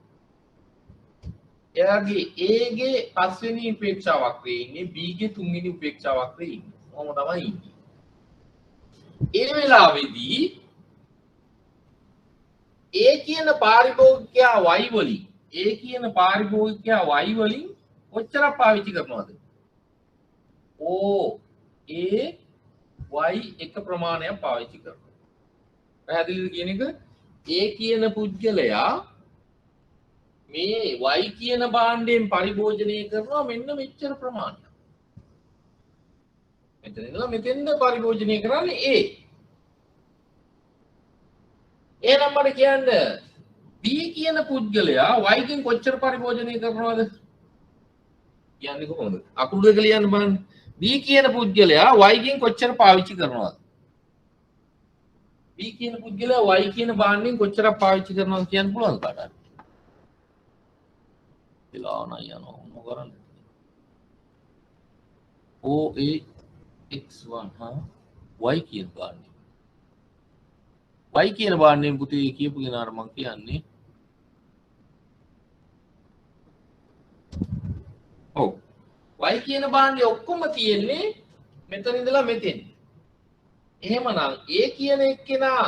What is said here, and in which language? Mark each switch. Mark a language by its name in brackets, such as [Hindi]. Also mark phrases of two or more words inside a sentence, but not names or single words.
[Sinhala] එයාගේ a ගේ පස්වෙනි උපේක්ෂා වක්‍රයේ ඉන්නේ b ගේ තුන්වෙනි උපේක්ෂා වක්‍රයේ ඉන්නේ කොහොම තමයි ඉන්නේ ඒ වෙලාවේදී a කියන පාරිභෝගිකයා y වලින් a කියන පාරිභෝගිකයා y වලින් කොච්චර පාවිච්චි කරනවද o a y එක ප්‍රමාණයක් පාවිච්චි කරනවා පැහැදිලිද කියන එක a කියන පුද්ගලයා මේ y කියන භාණ්ඩයෙන් පරිභෝජනය කරනවා මෙන්න මෙච්චර ප්‍රමාණයක් මෙතන ඉඳලා මෙතෙන්ද පරිභෝජනය කරන්නේ a එහෙනම් මට කියන්න b කියන පුද්ගලයා y ගෙන් කොච්චර පරිභෝජනය කරනවද කියන්නේ කොහොමද අකුරු දෙක ලියන්න බලන්න b කියන පුද්ගලයා y ගෙන් කොච්චර පාවිච්චි කරනවද b කියන පුද්ගලයා y කියන භාණ්ඩයෙන් කොච්චර පාවිච්චි කරනවද කියන්න පුළුවන්ද කාටද Ilana yano mogaran o a x1 ha y කියන බාණ්ඩය y කියන බාණ්ඩයෙන් පුතේ කියපු කෙනාට මම කියන්නේ ඔව් y කියන බාණ්ඩය ඔක්කොම තියෙන්නේ මෙතන ඉඳලා මෙතෙන් එහෙමනම් a කියන එක්කෙනා